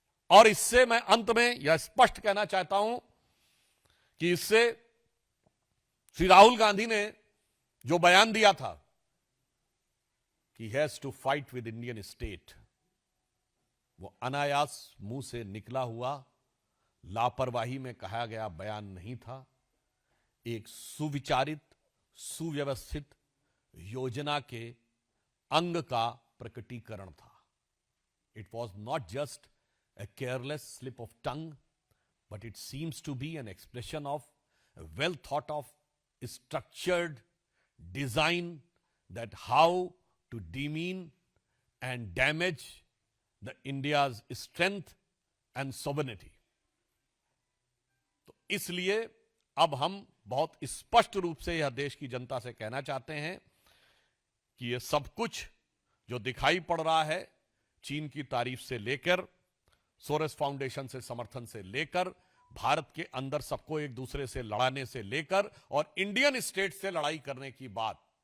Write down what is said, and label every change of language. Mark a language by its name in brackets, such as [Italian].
[Hindi] और इससे मैं अंत में यह स्पष्ट कहना चाहता हूं कि इससे श्री राहुल गांधी ने जो बयान दिया था कि [English] he has to fight with Indian state, [Hindi] वो अनायास मुंह से निकला हुआ, लापरवाही में कहा गया बयान नहीं था। एक सुविचारित, सुव्यवस्थित योजना के अंग का प्रकटीकरण था। [English] It was not just a careless slip of tongue, but it seems to be an expression of a well thought of structured design that how to demean and damage the India's strength and sovereignty. [Hindi] तो इसलिए अब हम बहुत स्पष्ट रूप से यह देश की जनता से कहना चाहते हैं कि यह सब कुछ जो दिखाई पड़ रहा है, चीन की तारीफ से लेकर, सोरेस फाउंडेशन से समर्थन से लेकर, भारत के अंदर सबको एक दूसरे से लड़ाने से लेकर, और इंडियन स्टेट से लड़ाई करने की बात,